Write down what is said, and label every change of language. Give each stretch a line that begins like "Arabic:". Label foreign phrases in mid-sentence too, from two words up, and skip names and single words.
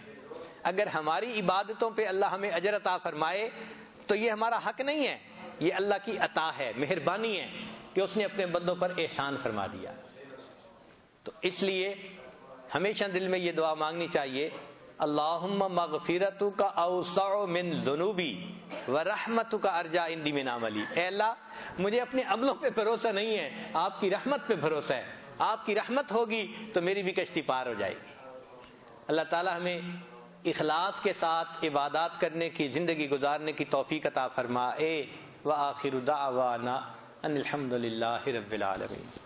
Urdu: اگر ہماری عبادتوں پہ اللہ ہمیں اجر عطا فرمائے تو یہ ہمارا حق نہیں ہے، یہ اللہ کی عطا ہے، مہربانی ہے کہ اس نے اپنے بندوں پر احسان فرما دیا۔ تو اس لیے ہمیشہ دل میں یہ دعا مانگنی چاہیے،
Arabic: اللہم مغفرتک اوسع من ذنوبی ورحمتک ارجا عندی من عملی۔
Urdu: اے اللہ مجھے اپنے عملوں پہ بھروسہ نہیں ہے، آپ کی رحمت پہ بھروسہ ہے، آپ کی رحمت ہوگی تو میری بھی کشتی پار ہو جائے گی۔ اللہ تعالی ہمیں اخلاص کے ساتھ عبادات کرنے کی زندگی گزارنے کی توفیق عطا فرمائے.
Arabic: وآخر دعوانا ان الحمد للہ رب العالمین.